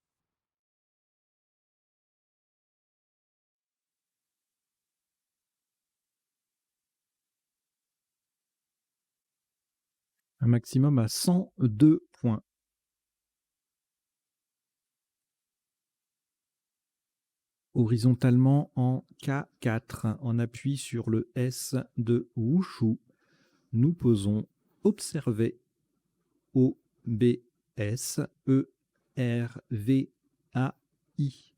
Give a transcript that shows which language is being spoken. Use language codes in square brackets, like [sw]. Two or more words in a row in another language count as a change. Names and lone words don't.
[fr] Un maximum à 102 points. Horizontalement en K4, en appui sur le S de Wushu, nous posons observer, O-B-S, E-R-V-A-I.